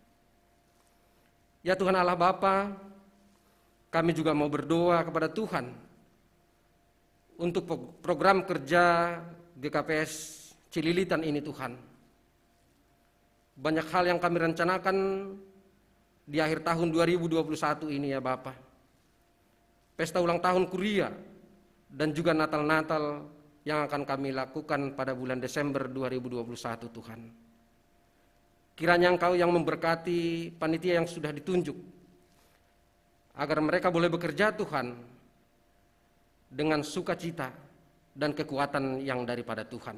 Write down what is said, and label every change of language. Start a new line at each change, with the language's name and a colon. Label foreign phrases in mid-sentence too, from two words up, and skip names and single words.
Indonesian: Ya Tuhan Allah Bapa, kami juga mau berdoa kepada Tuhan untuk program kerja GKPS Cililitan ini Tuhan. Banyak hal yang kami rencanakan di akhir tahun 2021 ini ya Bapa. Pesta ulang tahun Kuria dan juga Natal-Natal yang akan kami lakukan pada bulan Desember 2021 Tuhan. Kiranya Engkau yang memberkati panitia yang sudah ditunjuk, agar mereka boleh bekerja Tuhan dengan sukacita dan kekuatan yang daripada Tuhan.